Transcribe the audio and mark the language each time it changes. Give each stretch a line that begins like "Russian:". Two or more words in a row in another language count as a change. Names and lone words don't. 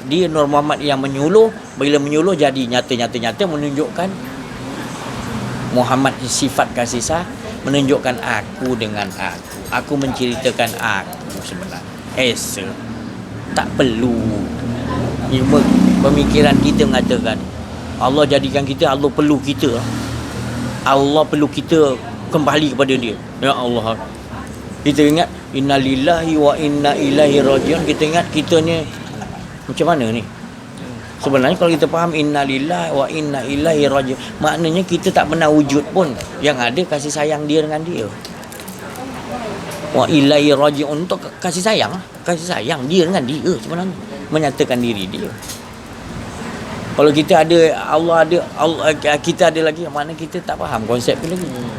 Malay: Dia Nur Muhammad yang menyuluh, bila menyuluh jadi nyata-nyata menunjukkan Muhammad sifat kasih sayang, menunjukkan aku dengan aku menceritakan aku sebenarnya. Esa tak perlu pemikiran kita mengatakan Allah jadikan kita, Allah perlu kita, Allah perlu kita kembali kepada dia. Ya Allah, kita ingat
Arabic: إنا لله وإنا إليه راجعون.
Malay: Kita ingat kita ni macam mana ni? Sebenarnya kalau kita faham
Arabic: إنا لله وإنا إليه راجعون,
Malay: maknanya kita tak pernah wujud pun, yang ada kasih sayang dia dengan dia.
Arabic: وإليه راجعون
Malay: untuk kasih sayang dia dengan dia sebenarnya, menyatakan diri dia. Kalau kita ada Allah ada, Allah, kita ada lagi, mana kita tak faham konsep tu lagi.